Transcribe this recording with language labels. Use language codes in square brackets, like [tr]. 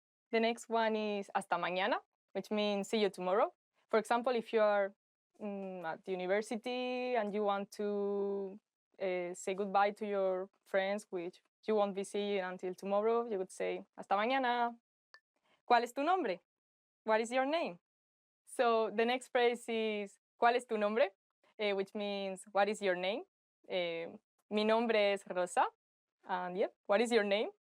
[en] The next one is [es] hasta mañana, [en] which means see you tomorrow. For example, if you are at university and you want to say goodbye to your friends, which you won't be seeing until tomorrow, you would say [es] hasta mañana. ¿Cuál es tu nombre? [en] What is your name? So the next phrase is [es] ¿cuál es tu nombre? [en] Which means what is your name? [es] Mi nombre es Rosa. [en] And yeah, what is your name?